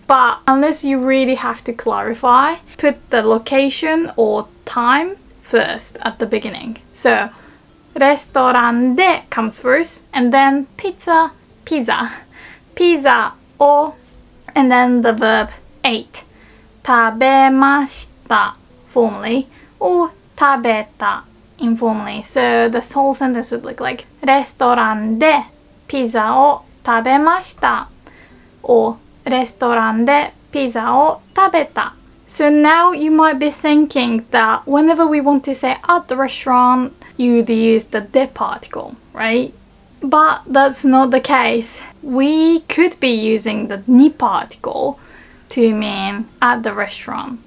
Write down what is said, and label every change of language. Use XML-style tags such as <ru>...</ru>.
<en>But unless you really have to clarify, put the location or time first at the beginning. So restaurant de comes first, and then pizza, pizza, pizza o, and then the verb ate. 食べました formally or 食べた informally. So the whole sentence would look like</en> <ja>レストランでピザを食べました</ja> <en>or</en> <ja>レストランでピザを食べた.</ja> <en>So now you might be thinking that whenever we want to say at the restaurant, you'd use the de particle, right? But that's not the case. We could be using the ni particle to mean at the restaurant.</en>